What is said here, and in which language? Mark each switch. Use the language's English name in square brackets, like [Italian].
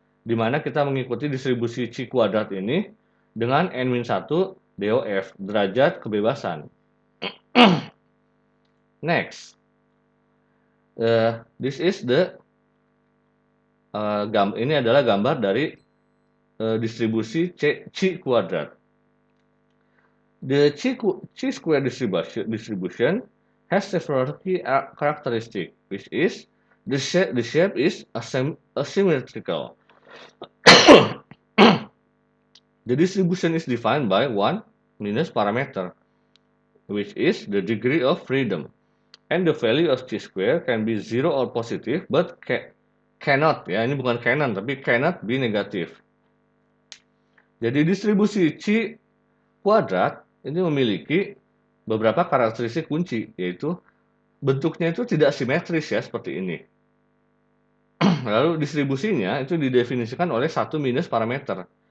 [Indonesian] Di mana kita mengikuti distribusi chi kuadrat ini dengan n-1 DOF, derajat kebebasan. [English] Next. This is the [Indonesian] ini adalah gambar dari distribusi chi kuadrat. [English] The chi square distribution has several key characteristics, which is the shape is asymmetrical. The distribution is defined by one minus parameter, which is the degree of freedom, and the value of chi square can be 0 or positive, but cannot, [Indonesian] ya ini bukan canon, tapi [English] cannot be negative. [Indonesian] Jadi distribusi chi kuadrat ini memiliki beberapa karakteristik kunci, yaitu bentuknya itu tidak simetris ya, seperti ini. Lalu distribusinya itu didefinisikan oleh satu minus parameter.